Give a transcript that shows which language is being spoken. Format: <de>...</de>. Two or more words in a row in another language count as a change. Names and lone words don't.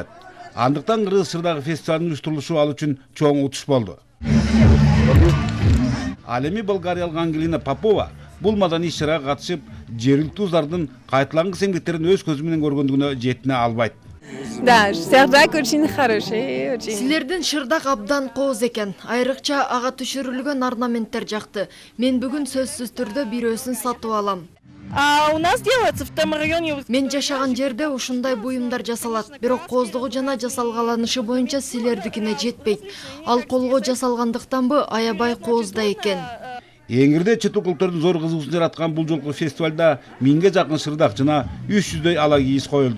<ky>Андыктан Кыргыз Шырдагы фестивалдын уюштурулушу ал үчүн чоң утуш болду. Ал эми болгариялык Ангелина Попова бул маданий иш-чарага катышып, жергиликтүү уздардын кайталангыс эмгектерин өз көзү менен көргөндүгүнө жетине албайт.</ky> <ru>Да, Шырдак очень хороший, очень.</ru> <ky>Силердин Шырдак абдан кооз экен. Айрыкча ага түшүрүлгөн орнаменттер жакты. Мен бүгүн сөзсүз түрдө бирөөсүн сатып алам.</ky> <ru>У нас делается в том районе.</ru> <ky>Мен жашаган жерде ушундай буюмдар жасалат. Бирок кооздугу жана жасалгаланышы боюнча силердикине жетпейт. Ал колго жасалгандыктанбы аябай коозда экен. Эңирде чет өлкөлүктөрдүн зор кызыгуусун жараткан бул жолку фестивалда 1000ге жакын шырдак жана 300дөй ала кийиз коюлду.</ky>